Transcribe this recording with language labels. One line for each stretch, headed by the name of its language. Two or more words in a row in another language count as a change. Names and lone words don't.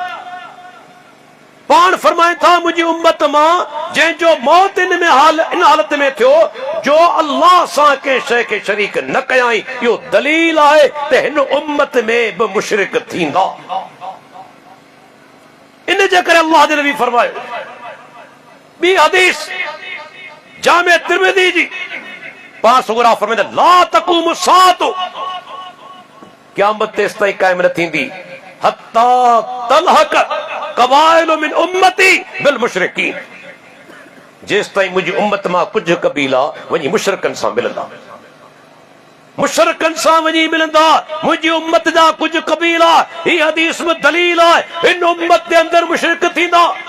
Sindhi: पाण फरमाए था मुंहिंजी उम्मत मां जंहिंजो मौत इन हालत में थियो जो अल्लाह सां कंहिं शइ खे शरीक न कयाई, इहो दलील आहे त हिन उम्मत में बि मुशरिक थींदा। इन जे करे अल्लाह जे नबी फरमायो ॿी हदीस जामे तिरमिज़ी जी, पाण सुगरा फरमाईंदा
Arabic: لا تقوم الساعة,
Sindhi: क़यामत तेसि ताईं क़ाइम न थींदी
Arabic: حتى تلحق قبائل من أمتي بالمشركين,
Sindhi: जेसि ताईं मुंहिंजी उम्मत मां कुझु कबीला वञी मुशरिकनि सां मिलंदा, मुशरिकनि सां वञी मिलंदा। मुंहिंजी उम्मत जा कुझु कबीला, हीअ हदीस में दलील आहे, हिन उम्मत जे अंदरि मुशरिक थींदा।